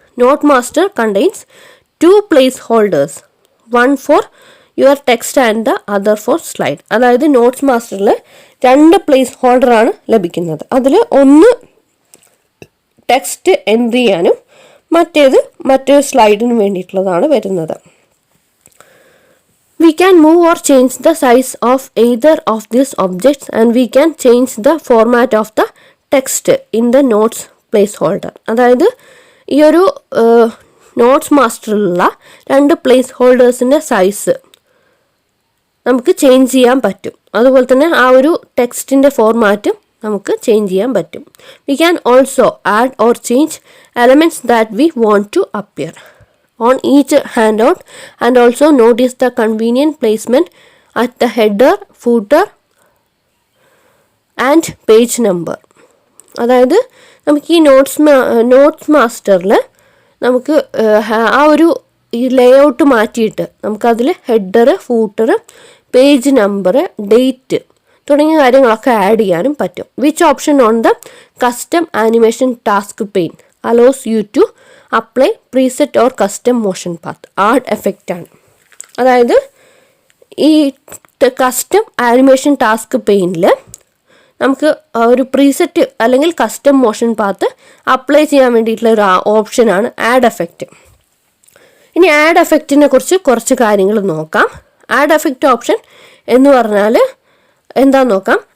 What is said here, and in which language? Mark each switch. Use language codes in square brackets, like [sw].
[en] Note master contains 2 placeholders, 1 for your text and the other for slide. [ml] അതായത് notes മാസ്റ്ററിൽ 2 place ഹോൾഡറാണ് ലഭിക്കുന്നത്. അതിൽ ഒന്ന് text enter ചെയ്യാനും മറ്റൊരു സ്ലൈഡിന് വേണ്ടിയിട്ടുള്ളതാണ് വരുന്നത്. [en] We can move or change the size of either of these objects and we can change the format of the text in the notes placeholder. [ml] അതായത് ഈ ഒരു നോട്ട്സ് മാസ്റ്ററിലുള്ള 2 പ്ലേസ് ഹോൾഡേഴ്സിൻ്റെ സൈസ് നമുക്ക് ചേഞ്ച് ചെയ്യാൻ പറ്റും. അതുപോലെ തന്നെ ആ ഒരു ടെക്സ്റ്റിൻ്റെ ഫോർമാറ്റും നമുക്ക് ചേഞ്ച് ചെയ്യാൻ പറ്റും. [en] We can also add or change elements that we want to appear on each handout and also notice the convenient placement at the header, footer and page number. [ml] അതായത് നമുക്ക് ഈ നോട്ട്സ് മാസ്റ്ററിൽ നമുക്ക് ആ ഒരു ഈ ലേഔട്ട് മാറ്റിയിട്ട് നമുക്കതിൽ header, footer, page number, date തുടങ്ങിയ കാര്യങ്ങളൊക്കെ ആഡ് ചെയ്യാനും പറ്റും. [en] Which option on the custom animation task pane allows you to apply preset or custom motion path. [ml] Add effect ആണ്. അതായത് ഈ കസ്റ്റം ആനിമേഷൻ ടാസ്ക് പെയിനിൽ നമുക്ക് ഒരു പ്രീസെറ്റ് അല്ലെങ്കിൽ കസ്റ്റം മോഷൻ പാത്ത് അപ്ലൈ ചെയ്യാൻ വേണ്ടിയിട്ടുള്ള ഒരു ഓപ്ഷനാണ് ആഡ് എഫക്റ്റ്. ഇനി ആഡ് എഫക്റ്റിനെ കുറിച്ച് കുറച്ച് കാര്യങ്ങൾ നോക്കാം. ആഡ് എഫക്റ്റ് ഓപ്ഷൻ എന്ന് പറഞ്ഞാൽ എന്താന്ന് നോക്കാം.